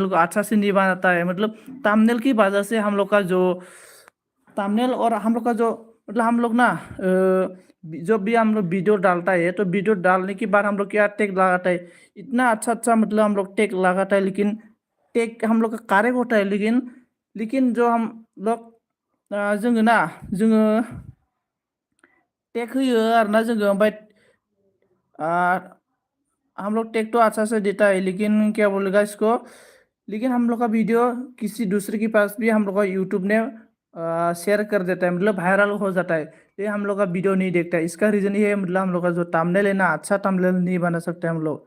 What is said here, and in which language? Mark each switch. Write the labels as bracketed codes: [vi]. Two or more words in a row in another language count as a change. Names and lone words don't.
[hi] को अच्छा से नहीं बनाता है मतलब थंबनेल की वजह से हम लोग का जो थंबनेल और हम लोग का जो मतलब हम लोग ना जब भी हम लोग वीडियो डालता है तो वीडियो डालने के बाद हम लोग क्या टेक लगाता है, इतना अच्छा अच्छा मतलब हम लोग टेक लगाता है, लेकिन टेक हम लोग का करेक्ट होता है, लेकिन जो हम लोग [brx] जोङो ना जोङो टेक होयो आरोना जोङो, ओमफ्राय [hi] हम लोग टेक तो अच्छा से देता है, लेकिन क्या बोलेगा इसको, लेकिन हम लोग का वीडियो किसी दूसरे के पास भी हम लोग का यूट्यूब ने शेयर कर देता है, मतलब वायरल हो जाता है, ये हम लोग का वीडियो नहीं देखता है। इसका रीज़न ये है, मतलब हम लोग का जो थंबनेल है ना, अच्छा थंबनेल नहीं बना सकते हम लोग।